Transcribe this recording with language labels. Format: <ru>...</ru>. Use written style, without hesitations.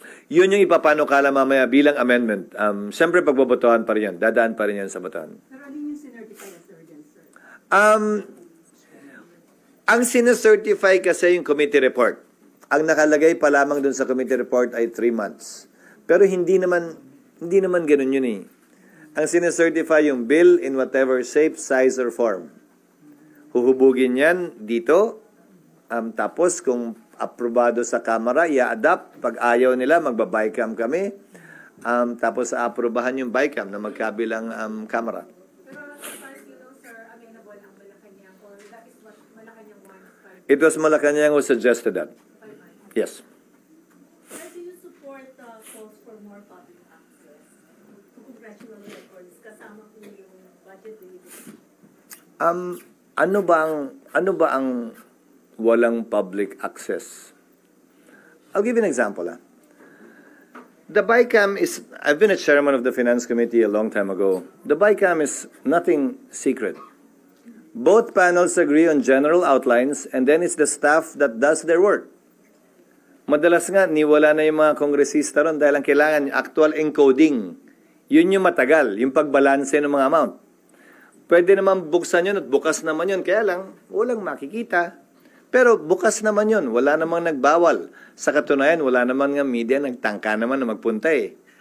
<tl>Yun yung ipapanukala mamaya bilang amendment. Siyempre pagbobotohan pa rin yan. Dadaan pa rin yan sa botohan. Pero ano yung sinertify</tl> <en>as urgent, sir?</en> <tl>Ang sinecertify kasi yung committee report. Ang nakalagay pa lamang dun sa committee report ay 3 months. Pero hindi naman ganun yun eh. Ang sinecertify yung</tl> <en>bill in whatever shape, size, or form.</en> <tl>Huhubugin yan dito. Tapos kung aprobado sa Kamara, i-adapt. Pag ayaw nila, magba-bycam kami. Tapos aprobahan yung bycam na magkabilang Kamara.</tl> <en>Pero as far as you know, sir, amenable ang Malacanang or that is what Malacanang wants? It was Malacanang who suggested that. Yes. Sir, do you support calls for more public access to congressional records</en> <tl>kasama po yung</tl> <en>budget release?</en> <tl>Ano ba ang walang public access?</tl> <en>I'll give you an example. The BICAM is, I've been a chairman of the Finance Committee a long time ago. The BICAM is nothing secret. Both panels agree on general outlines and then it's the staff that does their work.</en> <tl>Madalas nga, niwala na yung mga kongresista ron dahil ang kailangan actual encoding. Yun yung matagal, yung pagbalanse ng mga amount. Pwede naman buksan yun at bukas naman yun. Kaya lang, walang makikita. Pero bukas naman yun. Wala namang nagbawal. Sa katunayan, wala naman nga media nagtangka naman na magpunta eh.</tl>